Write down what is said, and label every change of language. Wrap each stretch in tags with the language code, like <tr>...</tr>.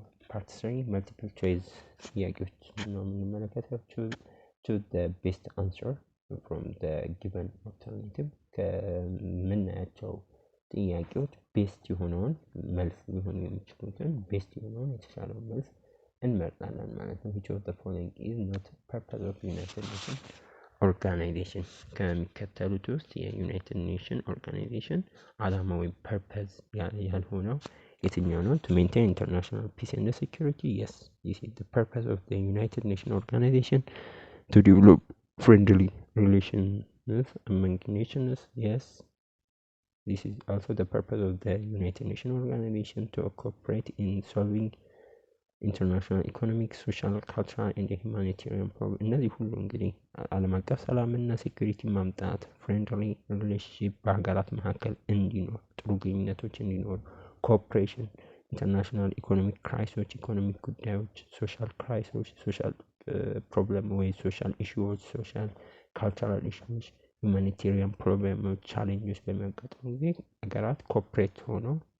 <am>ፓርት 3 መልቲፕል ቾይስ ጥያቄዎች ነው የምንመለከተው።</am> <en>choose the best answer from the given alternative።</en> <am>ከምናያቸው ጥያቄዎች ቤስት የሆነውን መልስ ሊሆኑ የሚችሉትን ቤስት የሆነውን የተሻለውን መልስ እንመርጣለን ማለት ነው።</am> <en>which of the following is not purpose of United Nations organization።</en> <am>ከሚከተሉት ውስጥ የዩናይትድ ኔሽን ኦርጋናይዜሽን ዓላማ ወይም ፐርፐዝ ያልሆነው የትኛው ነው?</am> <en>to maintain international peace and security. Yes, this is the purpose of the United Nations organization. To develop friendly relations among nations. Yes, this is also the purpose of the United Nations organization. To cooperate in solving</en> <am>ኢንተርናሽናል ኢኮኖሚክ ሶሻል ካልቸራል ኤንድ ሁማኒቴሪያን ፕሮብለም እነዚህ ሁሉ እንግዲህ ዓለም አቀፍ ሰላምና ሴኩሪቲ ማምጣት ፍሬንድሊ ሪሌሽንሺፕ በሀገራት መካከል እንዲኖር ጥሩ ግንኙነቶች እንዲኖር ኮኦፕሬሽን ኢንተርናሽናል ኢኮኖሚክ ክራይሶች ኢኮኖሚክ ጉዳዮች ሶሻል ክራይሶች ሶሻል ፕሮብለም ወይ ሶሻል ኢሹዎች ሶሻል ካልቸራል ኢሹዎች ሁማኒቴሪያን ፕሮብለሞች ቻሌንጆች በሚያጋጥሙ ጊዜ ሀገራት ኮኦፕሬት ሆነው</am>